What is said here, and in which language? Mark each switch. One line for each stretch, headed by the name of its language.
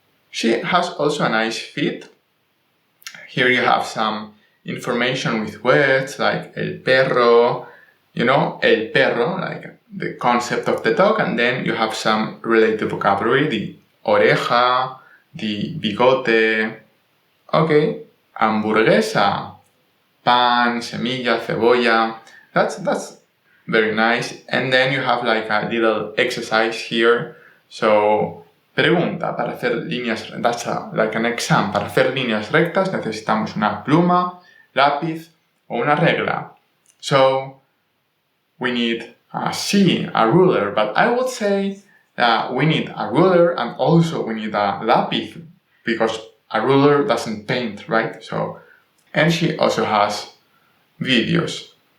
English: She has also a nice feed. Here you have some information with words like el perro, el perro, like the concept of the dog, and then you have some related vocabulary, the oreja, the bigote, okay, hamburguesa, pan, semilla, cebolla. That's very nice. And then you have like a little exercise here. So,
Spanish: pregunta para hacer líneas,
English: that's like an exam.
Spanish: Para hacer líneas rectas necesitamos una pluma, lápiz o una regla.
English: So, we need a ruler, but I would say that we need a ruler and also we need a lápiz, because a ruler doesn't paint, right? So, and she also has videos.